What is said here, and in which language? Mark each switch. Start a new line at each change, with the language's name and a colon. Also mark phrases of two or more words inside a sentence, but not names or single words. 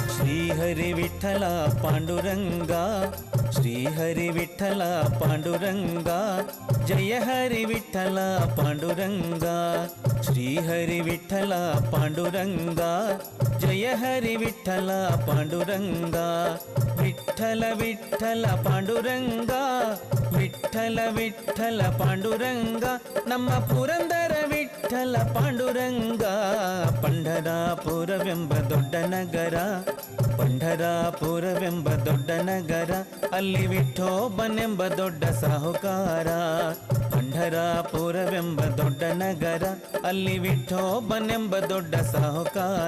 Marathi: श्रीहरि विठ्ठल पांडुरंगा, श्रीहरि विठ्ठल पांडुरंगा, जय हरि विठ्ठल पांडुरंगा, श्रीहरि विठ्ठल पांडुरंगा, जय हरि विठ्ठल पांडुरंगा, विठ्ठल विठ्ठल पांडुरंगा, विठ्ठल विठ्ठल पांडुरंगा,
Kannada: ನಮ್ಮ ಪುರಂದರ ವಿಠ್ಠಲ ಪಾಂಡುರಂಗ. ಪಂಢರಾಪುರವೆಂಬ ದೊಡ್ಡ ನಗರ, ಪಂಢರಾಪುರವೆಂಬ ದೊಡ್ಡ ನಗರ, ಅಲ್ಲಿ ವಿಠೋಬನೆಂಬ ದೊಡ್ಡ ಸಾಹುಕಾರ. ಪಂಢರಾಪುರವೆಂಬ ದೊಡ್ಡ ನಗರ, ಅಲ್ಲಿ ವಿಠೋಬನೆಂಬ ದೊಡ್ಡ ಸಾಹುಕಾರ.